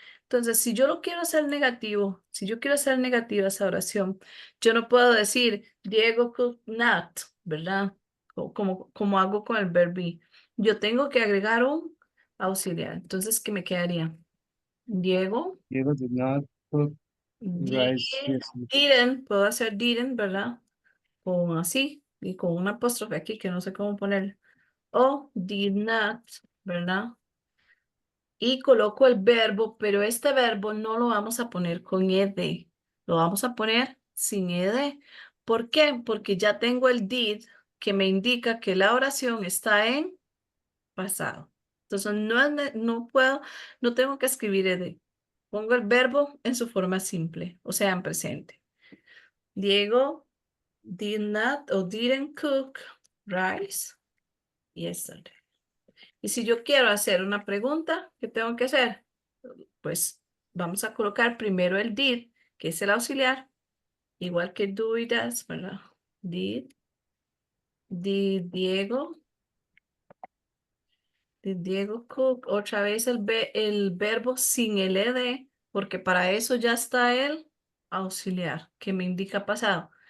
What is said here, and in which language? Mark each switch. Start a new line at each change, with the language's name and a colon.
Spanish: Entonces, si yo lo quiero hacer negativo, si yo quiero hacer negativa esa oración, yo no puedo decir
English: Diego cooked not,
Spanish: ¿verdad? Como hago con el verbo be. Yo tengo que agregar un auxiliar. Entonces, ¿qué me quedaría? Diego
English: Diego did not cook rice yesterday.
Spanish: didn't, puedo hacer didn't, ¿verdad? Con así y con una apóstrofe aquí que no sé cómo poner. O did not, ¿verdad? Y coloco el verbo, pero este verbo no lo vamos a poner con ed. Lo vamos a poner sin ed. ¿Por qué? Porque ya tengo el did que me indica que la oración está en pasado. Entonces no puedo, no tengo que escribir ed. Pongo el verbo en su forma simple, o sea, en presente.
English: Diego did not or didn't cook rice yesterday.
Spanish: Y si yo quiero hacer una pregunta, ¿qué tengo que hacer? Pues vamos a colocar primero el did, que es el auxiliar, igual que do y does, ¿verdad?
English: Did Diego, did Diego cook,
Spanish: otra vez el verbo sin el ed, porque para eso ya está el auxiliar, que me indica pasado.